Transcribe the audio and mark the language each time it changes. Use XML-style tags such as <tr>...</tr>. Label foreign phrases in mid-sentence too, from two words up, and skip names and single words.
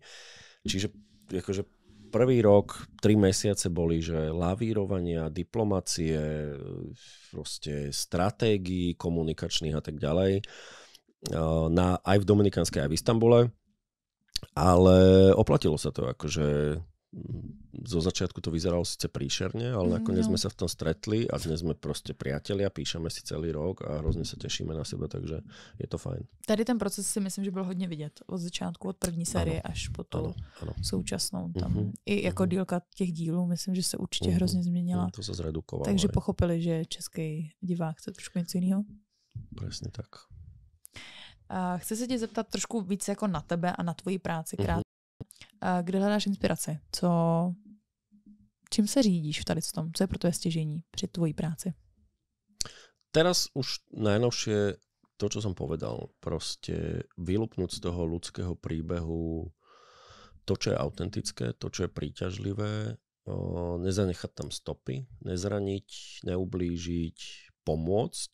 <sk>Čiže akože prvý rok, 3 mesiace boli, že lavírovania, diplomacie, proste stratégií komunikačných a tak ďalej. Aj v Dominikánskej, aj v Istanbule. Ale oplatilo sa to, akože zo začiatku to vyzeralo síce príšerne, ale nakoniec sme sa v tom stretli a dnes sme proste priatelia, píšeme si celý rok a</sk> <cs>hrozně se těšíme na sebe,</cs> <sk>takže je to fajn.</sk> <cs>Tady ten proces si myslím, že byl hodně vidět od začátku, od první série až po tu současnou. Tam i jako dílka těch dílů, myslím, že se určitě hrozně změnila. To se zredukovalo. Takže pochopili, že český divák chce trošku něco jiného. Přesně tak. Chci se tě zeptat trošku víc jako na tebe a na tvoji práci. Kde hledáš inspiraci? Čím se řídíš v tady tom? Co je pro tebe stěžení při tvojí práci?</cs> <sk>Teraz už najnovšie to, čo som povedal. Proste vylupnúť z toho ľudského príbehu to, čo je autentické, to, čo je príťažlivé, nezanechať tam stopy, nezraniť, neublížiť, pomôcť.</sk>